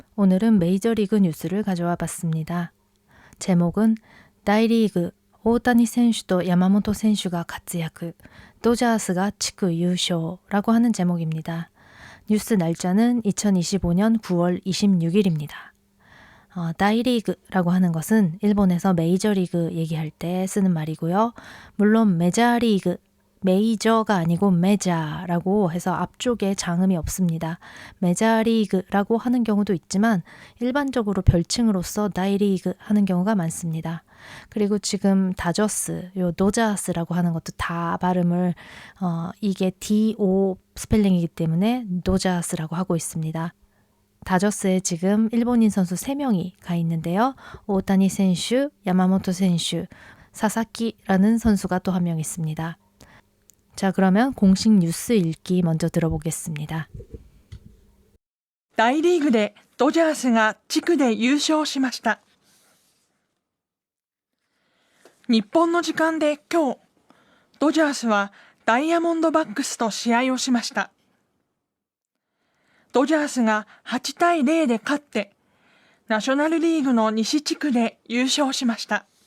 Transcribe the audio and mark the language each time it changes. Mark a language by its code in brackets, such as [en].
[ko] 오늘은 메이저리그 뉴스를 가져와 봤습니다. 제목은 다이리그 오타니 [ja] 選手と山本選手が活躍, [ko] 도저스가 [ja] 地区優勝 [ko] 라고 하는 제목입니다. 뉴스 날짜는 2025년 9월 26일입니다. 다이리그라고 하는 것은 일본에서 메이저리그 얘기할 때 쓰는 말이고요. 물론 메자리그, 메이저가 아니고 메자라고 해서 앞쪽에 장음이 없습니다. 메자리그라고 하는 경우도 있지만 일반적으로 별칭으로서 다이리그 하는 경우가 많습니다. 그리고 지금 다저스, 요 도자스라고 하는 것도 다 발음을 이게 DO 스펠링이기 때문에 도자스라고 하고 있습니다. 다저스에 지금 일본인 선수 3명이 가 있는데요. 오타니 선수, 야마모토 선수, 사사키라는 선수가 또 한 명 있습니다. 자, 그러면 공식 뉴스 읽기 먼저 들어보겠습니다. [ja] 大リーグでドジャースが地区で優勝しました。日本の時間で今日、ドジャースはダイヤモンドバックスと試合をしました。ドジャースが8対0で勝って、ナショナルリーグの西地区で優勝しました。